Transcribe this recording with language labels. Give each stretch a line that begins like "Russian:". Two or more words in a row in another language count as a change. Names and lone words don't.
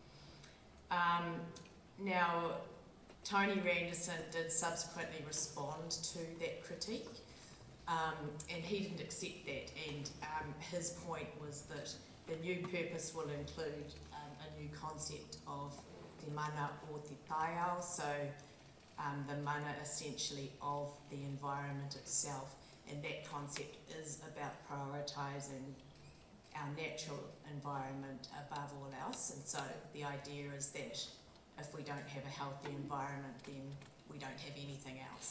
English: Now, Tony Randerson did subsequently respond to that critique, and he didn't accept that, and his point was that the new purpose will include a new concept of
Māori: te mana o te taiao,
English: so the mana essentially of the environment itself, and that concept is about prioritising our natural environment above all else. And so the idea is that if we don't have a healthy environment, then we don't have anything else.